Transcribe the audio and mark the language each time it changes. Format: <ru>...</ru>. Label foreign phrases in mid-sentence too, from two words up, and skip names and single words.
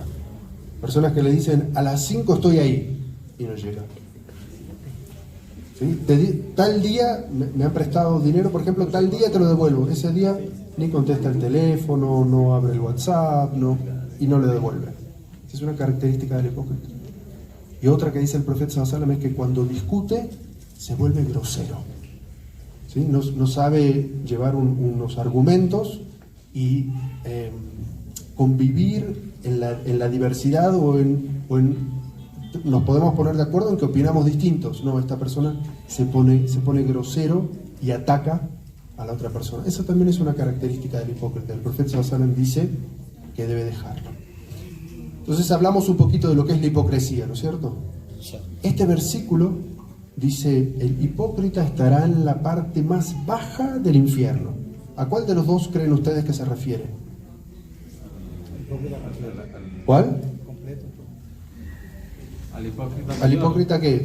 <es>Personas que le dicen, a las 5 estoy ahí, y no llega. ¿Sí? Tal día me han prestado dinero, por ejemplo, tal día te lo devuelvo. Ese día ni contesta el teléfono, no abre el WhatsApp, y no le devuelve. Esa es una característica del hipócrita. Y otra que dice el profeta</es> <ar>صلى الله عليه وسلم</ar> <es>es que cuando discute se vuelve grosero. ¿Sí? No sabe llevar unos argumentos y convivir en la diversidad o en nos podemos poner de acuerdo en que opinamos distintos. No, esta persona se pone grosero y ataca a la otra persona. Esa también es una característica del hipócrita. El profeta</es> <ar>صلى الله عليه وسلم</ar> <es>dice que debe dejarlo. Entonces hablamos un poquito de lo que es la hipocresía, ¿no es cierto? Este versículo dice, el hipócrita estará en la parte más baja del infierno. ¿A cuál de los dos creen ustedes que se refiere? ¿Cuál? ¿Al hipócrita qué?</es>